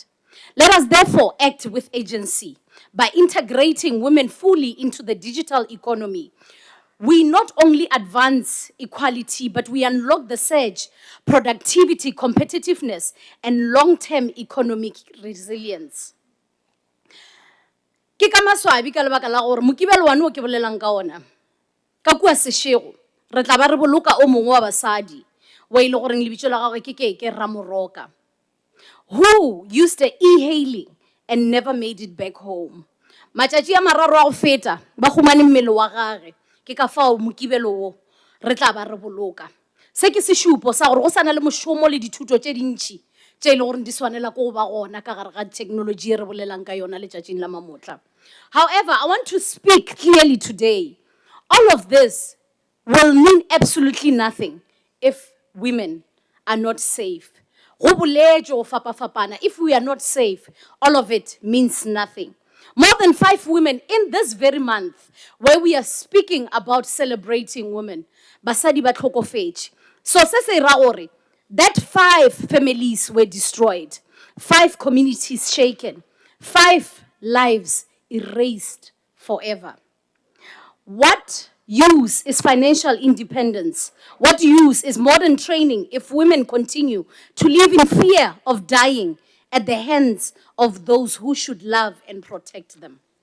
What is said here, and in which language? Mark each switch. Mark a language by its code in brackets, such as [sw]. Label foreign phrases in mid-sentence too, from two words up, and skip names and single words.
[en] Let us therefore act with agency by integrating women fully into the digital economy. We not only advance equality, but we unlock the surge, productivity, competitiveness, and long-term economic resilience. [nso] Ke ka maswabi ka lebaka la gore mokibelo wa no ke bolelang ka ona. Ka kua seshego, re tla ba re boloka o mongwe wa basadi, wa ile gore lebitso la gagwe ke Ramoroka, [en] who used the e-hailing and never made it back home. [nso] Matšatši a mararo a go feta, ba humane mmele wa gagwe. Ke ka fao mokibelo o re tla ba re boloka. Se ke sešupo sa gore go sana le mošomo le dithuto tše dintši tše ile gore di swanela ko ba gona ka gare ga technology re bolelang ka yona letšatšing la mamotla. [en] However, I want to speak clearly today. All of this will mean absolutely nothing if women are not safe. [nso] Go boletšwe go fapa-fapana. [en] If we are not safe, all of it means nothing. More than 5 women in this very month, where we are speaking about celebrating women, [nso] basadi ba tlhokofetše. So se se ra gore, [en] that 5 families were destroyed, 5 communities shaken, 5 lives erased forever. What use is financial independence? What use is modern training if women continue to live in fear of dying at the hands of those who should love and protect them?